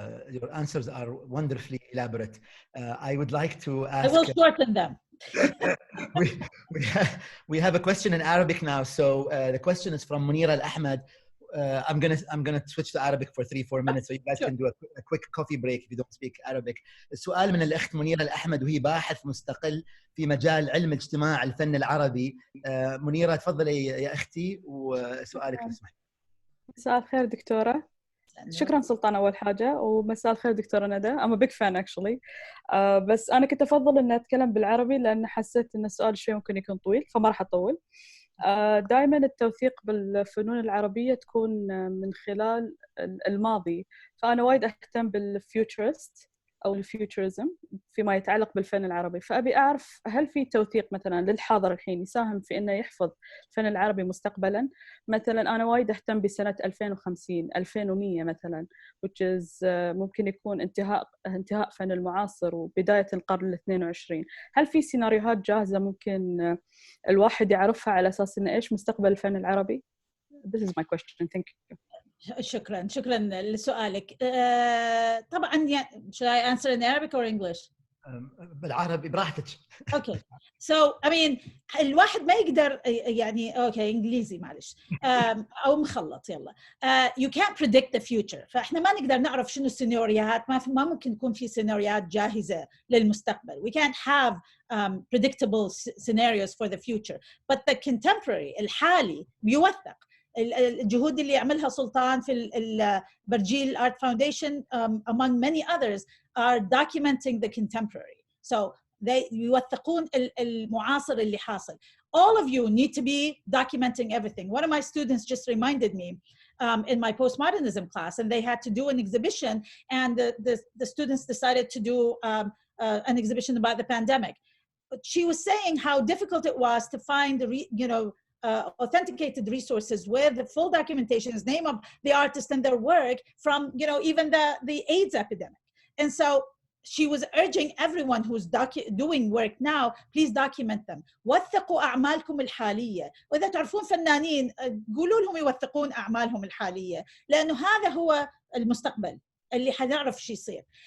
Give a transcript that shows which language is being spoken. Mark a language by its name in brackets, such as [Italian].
[English] Your answers are wonderfully elaborate. I would like to ask... I will shorten them. we have a question in Arabic now. So the question is from Munira Al-Ahmed. I'm gonna switch to Arabic for 3-4 minutes, so you guys can do a quick coffee break if you don't speak Arabic. [Arabic] السؤال من الأخت منيرة الأحمد، وهي باحث مستقل في مجال علم اجتماع الفن العربي. منيرة تفضلي يا أختي وسؤالك لو سمحت. مساء الخير دكتورة. شكرا سلطان أول حاجة، ومساء الخير دكتورة ندى. [English] I'm a big fan actually. [Arabic] بس أنا كنت أفضل إن أتكلم بالعربي لأن حسيت إن السؤال شوي ممكن يكون طويل، فما راح أطول. دائما التوثيق بالفنون العربية تكون من خلال الماضي، فأنا وايد أهتم بالفيوتشرست أو الفيوتشرزم فيما يتعلق بالفن العربي. فأبي أعرف هل في توثيق مثلا للحاضر الحين يساهم في إنه يحفظ الفن العربي مستقبلا؟ مثلا أنا وايد أهتم بسنة 2050 2100 مثلا، [English] which is [Arabic] ممكن يكون انتهاء فن المعاصر وبداية القرن ال22. هل في سيناريوهات جاهزة ممكن الواحد يعرفها على أساس إنه إيش مستقبل الفن العربي؟ [English] This is my question. Thank you. [Arabic] شكرا لسؤالك. طبعا [English] should I answer in Arabic or English? [Arabic] بالعربي براحتك. [English] Okay. So I mean [Arabic] الواحد ما يقدر اوكي انجليزي معلش او مخلط يلا. [English] You can't predict the future. [Arabic] فاحنا ما نقدر نعرف شنو السيناريوهات، ما ممكن يكون في سيناريوهات جاهزة للمستقبل. [English] We can't have predictable scenarios for the future. But the contemporary [Arabic] الحالي بيوثق. الجهود اللي يعملها سلطان في البرجيل [English] Art Foundation among many others are documenting the contemporary. So they [Arabic] يوثقون المعاصر اللي حاصل. [English] All of you need to be documenting everything. One of my students just reminded me in my postmodernism class, and they had to do an exhibition, and the students decided to do an exhibition about the pandemic. But she was saying how difficult it was to find authenticated resources with the full documentation, the name of the artist and their work from even the AIDS epidemic. And so she was urging everyone who's doing work now, please document them. [Arabic] وثقوا أعمالكم الحالية. وإذا تعرفون فنانين قولوا لهم يوثقون أعمالهم الحالية، لأنه هذا هو المستقبل اللي حنعرف شو يصير.